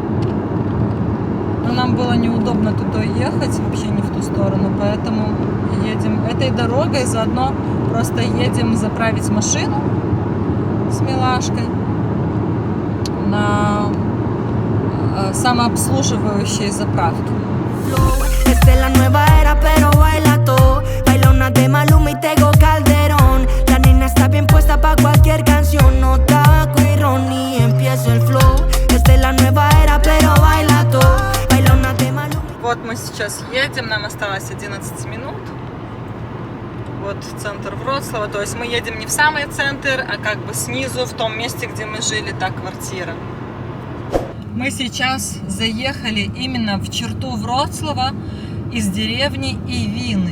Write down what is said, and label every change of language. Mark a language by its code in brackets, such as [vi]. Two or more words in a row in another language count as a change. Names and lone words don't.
[ru] Но нам было неудобно туда ехать, вообще не в ту сторону, поэтому едем этой дорогой, заодно просто едем заправить машину с милашкой на самообслуживающей заправке. [es] Esta es la nueva era, pero baila todo. Baila una de Maluma y Tego Calderón. La nena está bien puesta pa' cualquier canción. No tabaco y ron y empieza el flow. Esta es la nueva era, pero baila todo. Baila una de Maluma. [ru] Вот мы сейчас едем, нам осталось 11 минут. Вот центр Вроцлава. То есть мы едем не в самый центр, а как бы снизу, в том месте, где мы жили, та квартира. Мы сейчас заехали именно в черту Вроцлава из деревни Ивины.